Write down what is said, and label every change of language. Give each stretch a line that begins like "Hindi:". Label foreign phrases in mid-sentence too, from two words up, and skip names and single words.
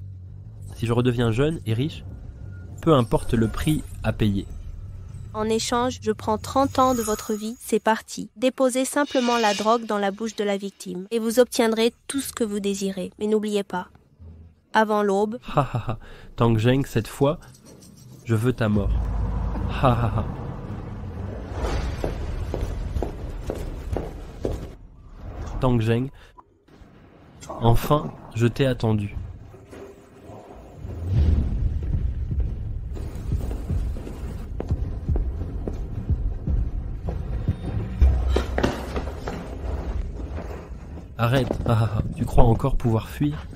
French: Si je redeviens jeune et riche, peu importe le prix à payer. En échange, je prends 30 ans de votre vie, c'est parti. Déposez simplement la drogue dans la bouche de la victime et vous obtiendrez tout ce que vous désirez. Mais n'oubliez pas, avant l'aube... Ha ha ha, Tang Zheng, cette fois, je veux ta mort. Ha ha ha. Tang Zheng, enfin, je t'ai attendu. Arrête, tu crois encore pouvoir fuir?